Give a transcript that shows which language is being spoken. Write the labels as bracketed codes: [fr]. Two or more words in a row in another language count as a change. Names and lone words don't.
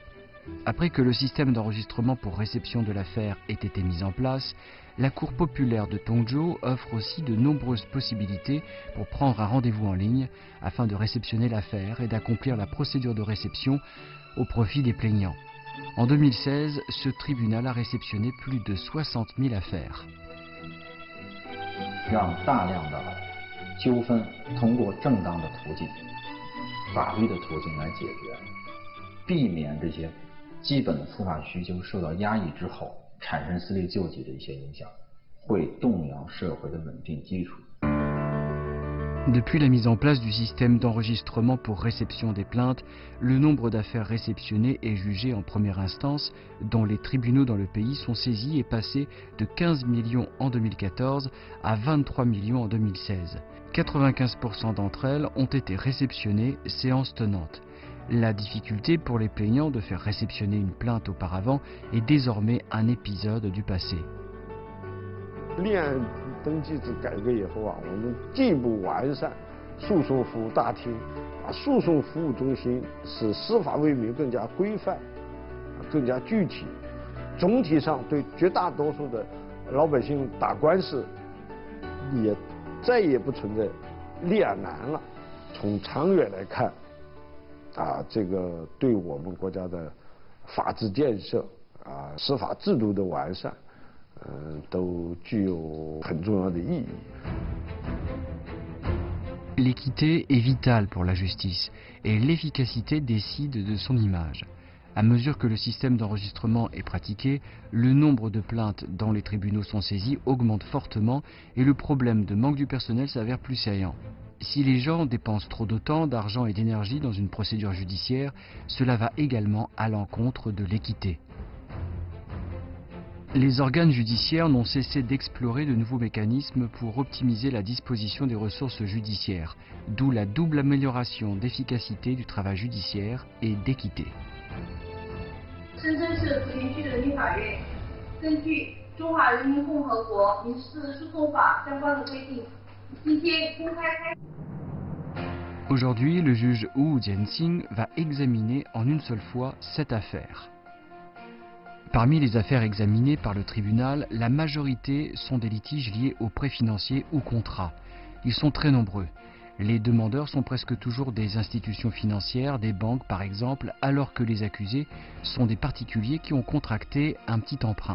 [fr] Après que le système d'enregistrement pour réception de l'affaire ait été mis en place, la Cour populaire de Tongzhou offre aussi de nombreuses possibilités pour prendre un rendez-vous en ligne afin de réceptionner l'affaire et d'accomplir la procédure de réception au profit des plaignants. En 2016, ce tribunal a réceptionné plus de 60 000 affaires. [zh] 让大量的纠纷通过正当的途径、法律的途径来解决，避免这些基本的司法需求受到压抑之后，产生私力救济的一些影响，会动摇社会的稳定基础。 [fr] Depuis la mise en place du système d'enregistrement pour réception des plaintes, le nombre d'affaires réceptionnées et jugées en première instance dont les tribunaux dans le pays sont saisis est passé de 15 millions en 2014 à 23 millions en 2016. 95% d'entre elles ont été réceptionnées séance tenante. La difficulté pour les plaignants de faire réceptionner une plainte auparavant est désormais un épisode du passé. [zh] 立案登记制改革以后啊，我们进一步完善诉讼服务大厅，诉讼服务中心，使司法为民更加规范、更加具体。总体上对绝大多数的老百姓打官司，也再也不存在立案难了。从长远来看，这个对我们国家的法治建设、司法制度的完善。都具有很重要的意义。 [fr] L'équité est vitale pour la justice et l'efficacité décide de son image. À mesure que le système d'enregistrement est pratiqué, le nombre de plaintes dont les tribunaux sont saisis augmente fortement et le problème de manque du personnel s'avère plus saillant. Si les gens dépensent trop de temps, d'argent et d'énergie dans une procédure judiciaire, cela va également à l'encontre de l'équité. Les organes judiciaires n'ont cessé d'explorer de nouveaux mécanismes pour optimiser la disposition des ressources judiciaires, d'où la double amélioration d'efficacité du travail judiciaire et d'équité. [zh] 深圳市福田区人民法院根据《中华人民共和国民事诉讼法》相关的规定，今天公开开。 [fr] Aujourd'hui, le juge Wu Jianxing va examiner en une seule fois 7 affaires. Parmi les affaires examinées par le tribunal, la majorité sont des litiges liés aux prêts financiers ou contrats. Ils sont très nombreux. Les demandeurs sont presque toujours des institutions financières, des banques par exemple, alors que les accusés sont des particuliers qui ont contracté un petit emprunt.